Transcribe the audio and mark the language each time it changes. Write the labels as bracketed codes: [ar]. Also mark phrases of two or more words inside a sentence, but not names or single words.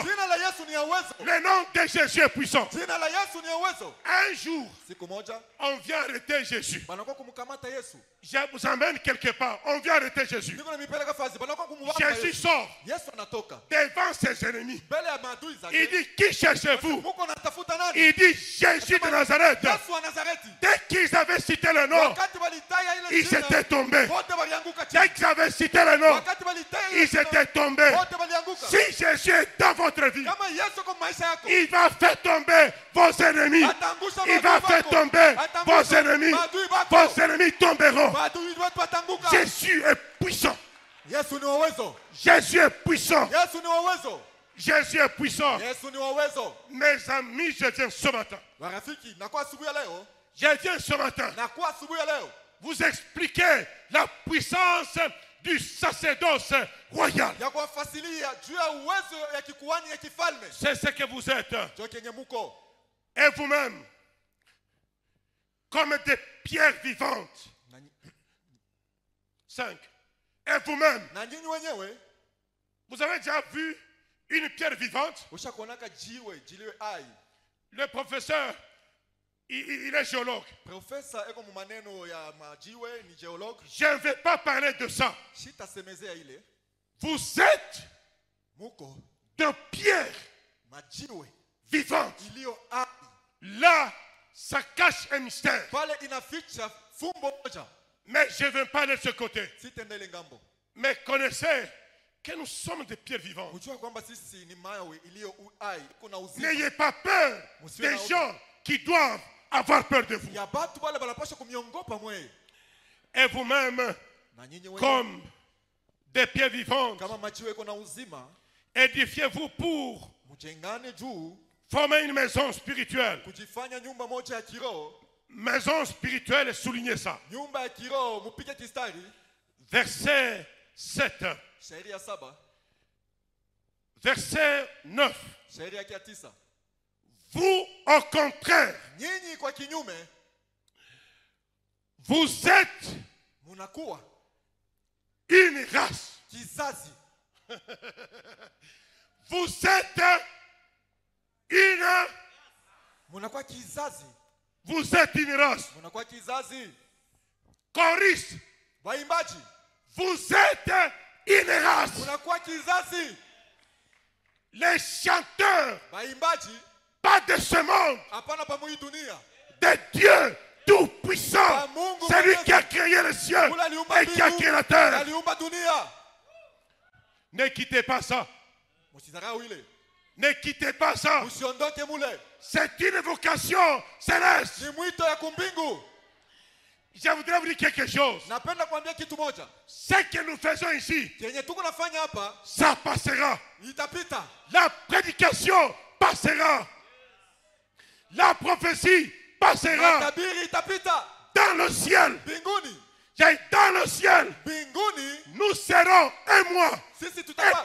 [fr] Le nom de Jésus est puissant. Un jour, on vient arrêter Jésus. Je vous emmène quelque part. On vient arrêter Jésus. Jésus sort devant ses ennemis. Il dit, qui cherchez-vous? [sw] Muko natafuta nani? [fr] Il dit Jésus de Nazareth. [sw] Yesu wa Nazareti. [fr] Dès qu'ils avaient cité le nom, [sw] Wakati walitaya ile [fr] ils [sw] jina, [fr] étaient tombés. [sw] wote walianguka chini. [fr] Dès qu'ils avaient cité le nom, [sw] Wakati walitaya ile [fr] ils [sw] jina, [fr] étaient tombés. [sw] wote walianguka. [fr] Si Jésus est dans votre vie, [sw] Kama Yesu kwa maisha yako, [fr] il va faire tomber vos ennemis. [sw] atangusha [fr] Il va [sw] maadui [fr] faire [sw] wako. [fr] tomber vos [sw] Atangusha [fr] ennemis. [sw] maadui wako. [fr] Vos ennemis tomberont. [sw] Maadui wetu watanguka. [fr] Jésus est puissant. [sw] Yesu ni wa uwezo. [fr] Jésus est puissant. [sw] Yesu ni wa uwezo. [fr] Jésus est puissant. [sw] Yesu ni wa uwezo. [fr] Mes amis, je viens ce matin. [sw] Marafiki, nakuwa asubuhi ya leo, [fr] Je viens ce matin [sw] nakuwa asubuhi ya leo [fr] vous expliquer la puissance du sacerdoce royal. [sw] ya kuwafasilia juu ya uwezo ya kikuhani ya kifalme. [fr] C'est ce que vous êtes. [sw] Ndio kenye muko. [fr] Et vous-même, comme des pierres vivantes. 5. Et vous-même, [sw] Na nyinyi wenyewe [fr] vous avez déjà vu une pierre vivante? [sw] ushakuonaka jiwe ai. [fr] Le professeur, il est géologue. [sw] Profesa eko mu maneno ya majiwe, ni geologue. [fr] Je ne vais pas parler de ça. [sw] Shitasemezea ile. [fr] Vous êtes [sw] Muko [fr] de pierres [sw] majiwe [fr] vivantes. [sw] iliyo ai. [fr] Là, ça cache un mystère. [sw] Pale inaficha fumbo moja. [fr] Mais je ne vais pas aller de ce côté. [sw] Sitendele ngambo. [fr] Mais connaissez que nous sommes des pierres vivantes. [sw] Kujua kwamba sisi ni mawe iliyo ai, kuna uzima. [fr] N'ayez pas peur des gens qui doivent avoir peur de vous. [sw] Ya batu wale balapasha kumiongopa mwe. [fr] Et vous-même, [sw] Na nyinyi wenyewe [fr] comme des pierres vivantes, [sw] kama majiwe iko na uzima, [fr] édifiez-vous pour [sw] mjengane juu [fr] former une maison spirituelle. [sw] kujifanya nyumba moja ya kiroho. [fr] Maison spirituelle, soulignez ça. [sw] Nyumba ya kiroho mupige kistari. [fr] Verset 7. [sw] Shairi ya 7. [fr] Verset 9. [sw] Shairi ya 9. [fr] Vous, au contraire, [sw] Nyinyi kwa kinyume [fr] vous êtes [sw] munakuwa [fr] une race. [sw] kizazi. [fr] Vous êtes une. [sw] Munakuwa kizazi. [fr] Vous êtes une race. [sw] Munakuwa kizazi. [fr] Choriste. [sw] Waimbaji. [fr] Vous êtes une race. [sw] Munakuwa kizazi. [fr] Les chanteurs, [sw] Waimbaji. [fr] pas de ce monde, [sw] Hapana pa mui dunia. [fr] de Dieu tout-puissant. C'est lui qui a créé les cieux et qui a créé la terre. [sw] Aliumba dunia. [fr] Ne quittez pas ça. [sw] Msidharau ile. [fr] Ne quittez pas ça. [sw] Usiondoke mule. [fr] C'est une vocation céleste. [sw] Ni mwito ya kumbingu. [fr] Je voudrais vous dire quelque chose. [sw] Napenda kuambia kitu moja. [fr] Ce que nous faisons ici, [sw] Kenye tuko nafanya hapa [fr] ça passera. [sw] itapita. [fr] La prédication passera. La prophétie passera. [sw] Tabiri itapita. [fr] Dans le ciel. [sw] Mbinguni. [fr] Dans le ciel. [sw] Mbinguni. [fr] Nous serons un mois. [sw] Sisi [fr] Et [sw] tutakuwa.